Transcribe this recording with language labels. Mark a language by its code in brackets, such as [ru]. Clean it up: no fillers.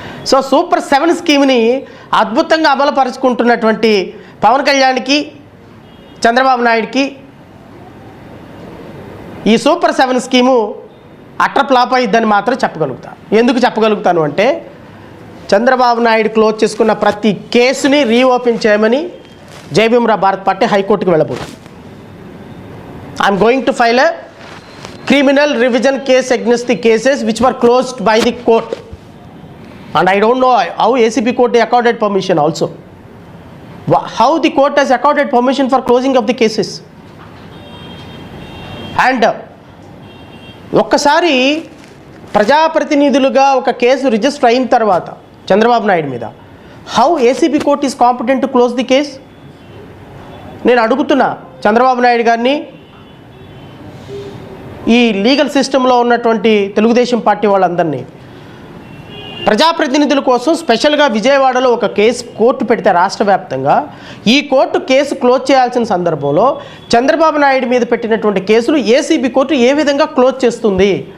[te] So super 7 స్కీమ్ని అద్భుతంగా అమలుపరుచుకుంటున్నటువంటి పవన్ కళ్యాణ్కి, చంద్రబాబు నాయుడుకి ఈ సూపర్ 7 స్కీము అట్టర్ ఫ్లాప్ అయ్యిద్దని మాత్రం చెప్పగలుగుతాను. ఎందుకు చెప్పగలుగుతాను అంటే, చంద్రబాబు నాయుడు క్లోజ్ చేసుకున్న ప్రతి కేసుని రీఓపెన్ చేయమని జయభీమరావు భారత్ పార్టీ హైకోర్టుకు వెళ్ళబోతుంది. [en] I'm going to file a criminal revision case against the cases which were closed by the court, and I don't know how ACP court accorded permission also, how the court has accorded permission for closing of the cases. [te] And ఒక్కసారి ప్రజాప్రతినిధులుగా ఒక case register అయిన తర్వాత చంద్రబాబు నాయుడు మీద, [en] How ACB court is competent to close the case? [te] నేను అడుగుతున్నా చంద్రబాబు నాయుడు గారిని, ఈ లీగల్ సిస్టంలో ఉన్నటువంటి తెలుగుదేశం పార్టీ వాళ్ళందరినీ, ప్రజాప్రతినిధుల కోసం స్పెషల్గా విజయవాడలో ఒక కేసు కోర్టు పెడితే రాష్ట్ర వ్యాప్తంగా, ఈ కోర్టు కేసు క్లోజ్ చేయాల్సిన సందర్భంలో చంద్రబాబు నాయుడు మీద పెట్టినటువంటి కేసులు ఏసీబీ కోర్టు ఏ విధంగా క్లోజ్ చేస్తుంది?